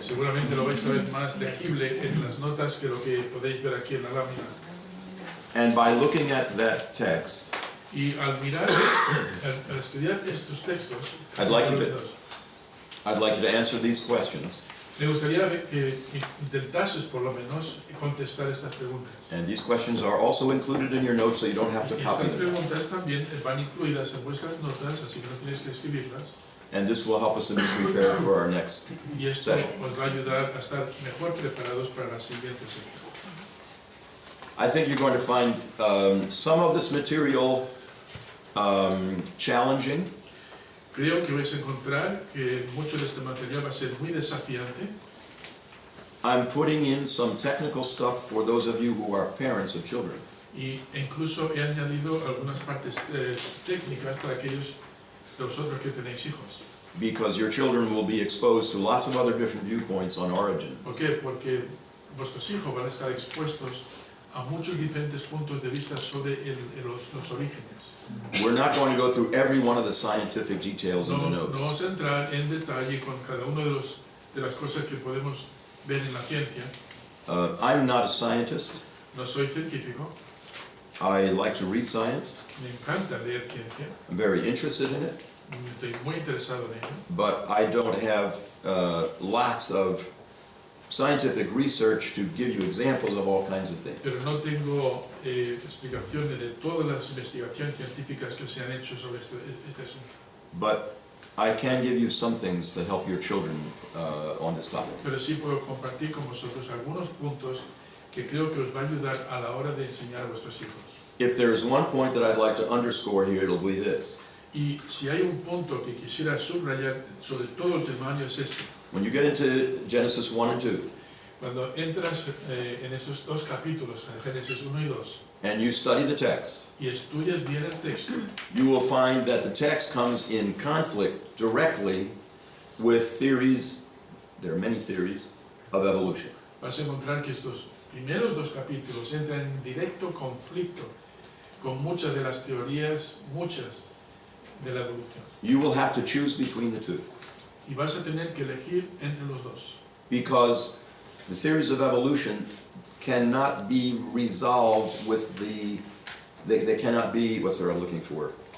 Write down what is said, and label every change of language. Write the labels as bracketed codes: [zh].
[es] Seguramente lo vais a ver más legible en las notas que lo que podéis ver aquí en la lámina. [en] And by looking at that text, [es] Y al mirar, al estudiar estos textos, [en] I'd like you to answer these questions. [es] me gustaría que intentases por lo menos contestar estas preguntas. [en] And these questions are also included in your notes, so you don't have to [es] Y [en] copy [es] estas preguntas también van incluidas en vuestras notas, así que no tienes que escribirlas. [en] And this will help us to be prepared for our next [es] Y esto [en] session. [es] os va a ayudar a estar mejor preparados para la siguiente sección. [en] I think you're going to find some of this material challenging. [es] Creo que vais a encontrar que mucho de este material va a ser muy desafiante. [en] I'm putting in some technical stuff for those of you who are parents of children. [es] Y incluso he añadido algunas partes técnicas para aquellos de vosotros que tenéis hijos. [en] Because your children will be exposed to lots of other different viewpoints on origins. [es] ¿Por qué? Porque vuestros hijos van a estar expuestos a muchos diferentes puntos de vista sobre los orígenes. [en] We're not going to go through every one of the scientific details in the [es] No [en] notes. [es] vamos a entrar en detalle con cada una de las cosas que podemos ver en la ciencia. [en] I'm not a scientist, [es] No soy científico, [en] I like to read science. [es] Me encanta leer ciencia, [en] I'm very interested in it, [es] estoy muy interesado en ello, [en] but I don't have lots of scientific research to give you examples of all kinds of things. [es] pero no tengo explicaciones de todas las investigaciones científicas que se han hecho sobre este asunto. [en] But I can give you some things to help your children on this topic. [es] Pero sí puedo compartir con vosotros algunos puntos que creo que os va a ayudar a la hora de enseñar a vuestros hijos. [en] If there's one point that I'd like to underscore here, it'll be this. [es] Y si hay un punto que quisiera subrayar sobre todo el temario es este. [en] When you get into Genesis 1 and 2, [es] Cuando entras en esos dos capítulos, en Génesis 1 y 2, [en] and you study the text, [es] y estudias bien el texto, [en] you will find that the text comes in conflict directly with theories, there are many theories, of evolution. [es] vas a encontrar que estos primeros dos capítulos entran en directo conflicto con muchas de las teorías, muchas de la evolución. [en] You will have to choose between the two, [es] Y vas a tener que elegir entre los dos. [en] because the theories of evolution cannot be resolved with they cannot be, what's the word I'm looking for?